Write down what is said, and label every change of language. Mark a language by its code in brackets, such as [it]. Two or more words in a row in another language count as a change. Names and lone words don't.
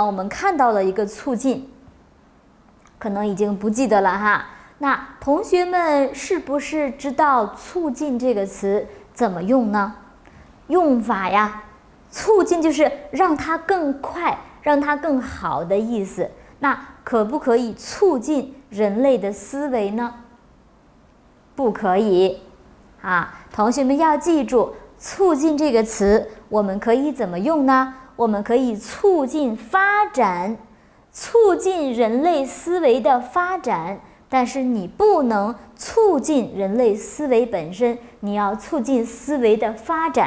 [zh] 我們看到了一個促進，可能已經不記得了哈。那同學們是不是知道促進這個詞怎麼用呢？用法呀，促進就是讓它更快，讓它更好的意思。那可不可以促進人類的思維呢？不可以啊！同學们要記住，促進這個詞我們可以怎麼用呢？我們可以促進發展，促進人類思維的發展， 但是你不能促進人類思維本身，你要促進思維的發展。